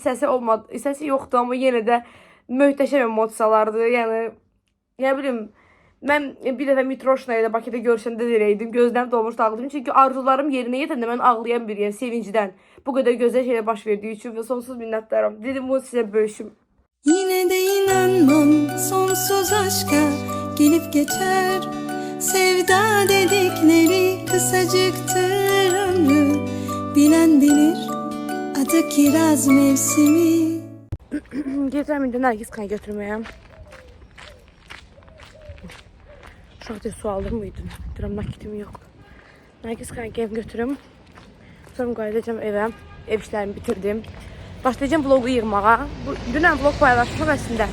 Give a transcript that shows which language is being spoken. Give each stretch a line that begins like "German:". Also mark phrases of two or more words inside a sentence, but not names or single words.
Azerbaijani: Səsi yoxdur, amma yenə də möhtəşəm emosiyalardı. Yəni, nə bilim, mən bir dəfə Mitroşna ilə Bakıda görüşəndə deyirdim. Gözlərim dolmuşdu, ağladım. Çünki arzularım yerinə yetəndə mən ağlayan biriyəm sevincdən. Bu qədər gözəl şeylər baş verdiyi üçün və sonsuz minnətdaram. Dedim, bunu sizə bölüşüm.
Turkish: Yine de inanmam sonsuz aşka gelip geçer. Sevda dedikleri kısacıktır ömrü. Bilen bilir adı kiraz mevsimi.
Azerbaijani: Getirəm indi Nərgiz kanı götürməyəm. Uşaqda su aldım mıydı? Deyirəm, nakitim yoxdur. Nərgiz kanı gəlib götürüm. Sonra qayıdacağım evə. Ev işlərimi bitirdim. Başlayacağım vlogu yığmağa. Dünən vlog paylaşdım əslində.